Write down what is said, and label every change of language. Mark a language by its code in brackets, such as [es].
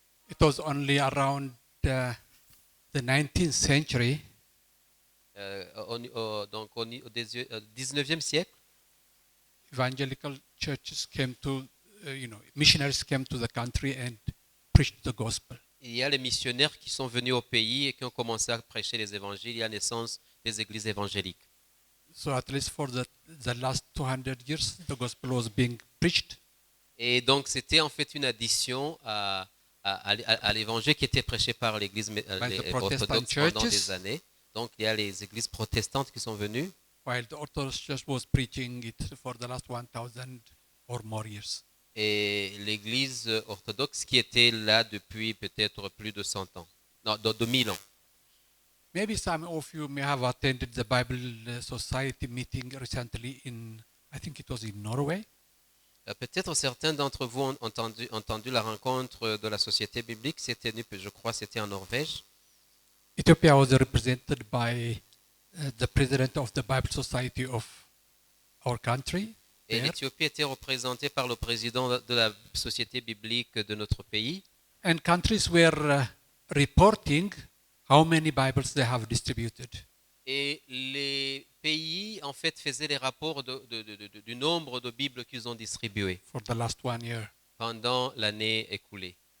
[en] It was only around the 19th century [fr] Donc au 19e siècle, [en] evangelical churches came to, missionaries came to the country and preached the gospel. [fr] il y a les missionnaires qui sont venus au pays et qui ont commencé à prêcher les évangiles. Il y a naissance des églises évangéliques. [en] So at least for the last 200 years, the gospel was being preached. [fr] Et donc c'était en fait une addition à l'évangile qui était prêché par l'église [en] By [fr] les [en] the Protestant [fr] orthodoxes pendant [en] churches. [fr] des années. Donc il y a les églises protestantes qui sont venues. [en] While the Orthodox Church was preaching it for the last 1,000 or more years. [fr] Et l'église orthodoxe qui était là depuis peut-être plus de 100 ans. Non, de 1000 ans. [en] Maybe some of you may have attended the Bible Society meeting recently I think it was in Norway. [fr] Peut-être certains d'entre vous ont entendu la rencontre de la société biblique. C'était, je crois, c'était en Norvège. [en] Ethiopia was represented by the president of the Bible Society of our country. [fr] Et [en] there. [fr] l'Éthiopie était représentée par le président de la société biblique de notre pays. [en] And countries were reporting how many Bibles they have distributed. [fr] Et les pays, en fait, faisaient les rapports du nombre de Bibles qu'ils ont distribuées [en] For the last 1 year. [fr] pendant l'année écoulée.